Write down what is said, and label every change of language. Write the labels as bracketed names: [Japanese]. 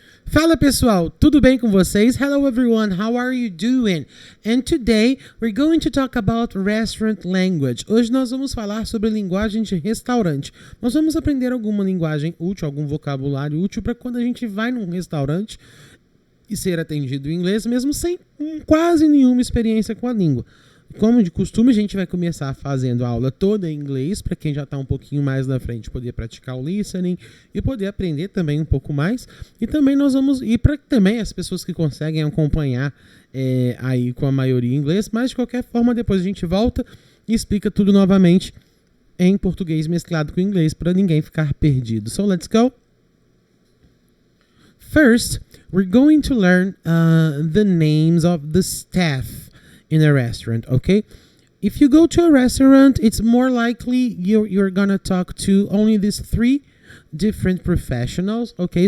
[Portuguese] Fala pessoal, tudo bem com vocês? [English] Hello everyone, how are you doing? And today we're going to talk about restaurant language. [Portuguese] Hoje nós vamos falar sobre linguagem de restaurante. Nós vamos aprender alguma linguagem útil, algum vocabulário útil para quando a gente vai num restaurante e ser atendido em inglês, mesmo sem quase nenhuma experiência com a língua. Como de costume, a gente vai começar fazendo a aula toda em inglês, para quem já está um pouquinho mais na frente poder praticar o listening e poder aprender também um pouco mais. E também nós vamos ir para também as pessoas que conseguem acompanhar aí com a maioria em inglês, mas de qualquer forma depois a gente volta e explica tudo novamente em português mesclado com inglês para ninguém ficar perdido. [English] So let's go! First, we're going to learn the names of the staff in a restaurant, okay? If you go to a restaurant, it's more likely you're gonna talk to only these three different professionals, okay?